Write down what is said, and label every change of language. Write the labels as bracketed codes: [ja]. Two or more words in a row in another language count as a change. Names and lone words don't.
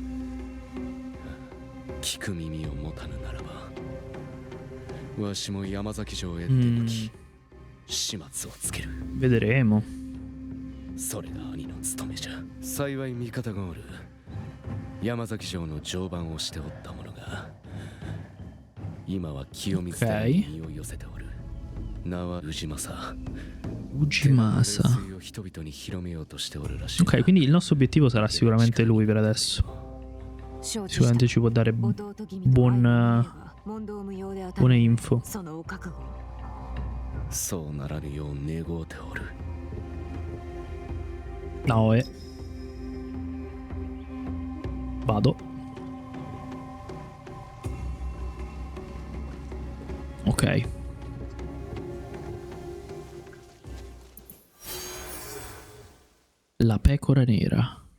[ja] 聞く耳を持たぬならば、わしも山崎城へ出向き、始末をつける。 [it] Vedremo. [ja] それが兄の務めじゃ。幸い味方がおる。山崎城の常番をしておった者が、今は清水寺に身を寄せておる。名は宇治正。 [it] Ujimasa. Ok, quindi il nostro obiettivo sarà sicuramente lui per adesso. Sicuramente ci può dare buon Buone info. [ja] そのお覚悟。そうならぬよう願うておる。 [it] No, Vado. Ok. La pecora nera.